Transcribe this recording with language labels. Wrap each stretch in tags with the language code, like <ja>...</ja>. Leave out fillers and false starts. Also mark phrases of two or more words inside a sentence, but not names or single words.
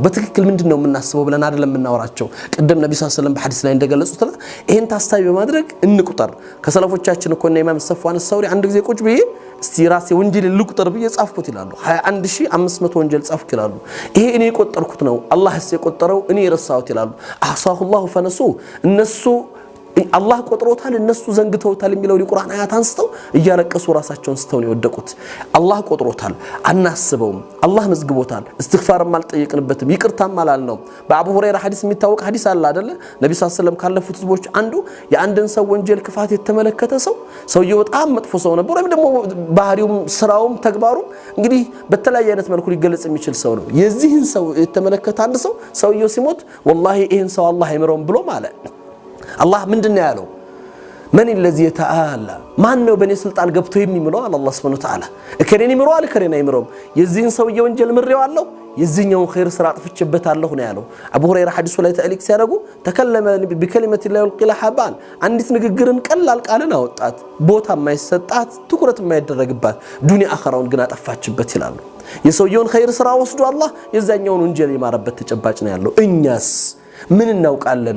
<am>በትክክል ምንድነው የምናስበው ብለን አይደለም የምናወራቸው። ቀደም ነብዩ</am> <ar>صلى الله عليه وسلم</ar> <am>በሐዲስ ላይ እንደገለጹት ይሄን ታሳቢ በማድረግ እንቁጠር። ከሰለፎቻችን እኮ እና ኢማም ሰፍዋን ሰውሪ አንድ ጊዜ ቁጭ ብዬ እስቲ ራሴ ወንጀል ልቁጠር ብዬ ጻፍኩት ይላሉ። 21500 ወንጀል ጻፍኩት ይላሉ። ይሄ እኔ የቆጠርኩት ነው፣ አላህስ የቆጠረው እኔ ረሳሁት ይላሉ።</am> <ar>أحصاه الله فنسوا</ar> <am>እነሱ አላህ ቆጥሮታል እነሱ ዘንግተውታል የሚለው የቁርአን አያት አንስተው እያለቀሱ ራሳቸውን ስተው ነው የወደቁት። አላህ ቆጥሮታል አናስበውም፣ አላህ መዝግቦታል፣ እስትግፋርም አልጠየቅንበትም፣ ይቅርታም አላልነው። በአቡ ሁረይራ ሐዲስ የሚታወቅ ሐዲስ አለ አይደለ? ነብዩ</am> <ar>صلى الله عليه وسلم</ar> <am>ካለፉት ህዝቦች አንዱ የአንድን ሰው ወንጀል ክፋት የተመለከተ ሰውየው በጣም መጥፎ ሰው ነበር፣ ወይም ደግሞ ባህሪውም ስራውም ተግባሩም እንግዲህ በተለያየ አይነት መልኩ ሊገለጽ የሚችል ሰው ነው። የዚህን ሰው የተመለከተ አንድ ሰውየው ሲሞት ወላሂ ይሄን ሰው አላህ አይምረውም ብሎ ማለት አላህ ምንድነው ያለው?</am> <ar>من الذي يتعالى</ar> <am>ማን ነው በኔ ስልጣን ገብቶ የሚምለው አለ አላህ</am> <ar>سبحانه وتعالى።</ar> <am>እከሌን ይምረዋል እከሌን አይምረውም። የዚህን ሰውየው ወንጀል ምሬዋለሁ፣ የዚህኛውን ኸይር ስራ አጥፍቼበታለሁ ነው ያለው። አቡ ሁረይራ ሐዲሱ ላይ ተዕሊቅ ሲያደርጉ</am> <ar>تكلم بكلمة لا يلقي لها بالا</ar> <am>አንዲት ንግግርን ቀላል ቃልን አወጣት፣ ቦታ የማይሰጣት ትኩረት የማይደረግባት ዱንያ አኸራውን ግን አጠፋችበት ይላሉ። የሰውየውን ኸይር ስራ ወስዶ አላህ የዛኛውን ወንጀል የማረበት ተጨባጭ ነው ያለው። እኛስ ምን እናውቃለን?</am>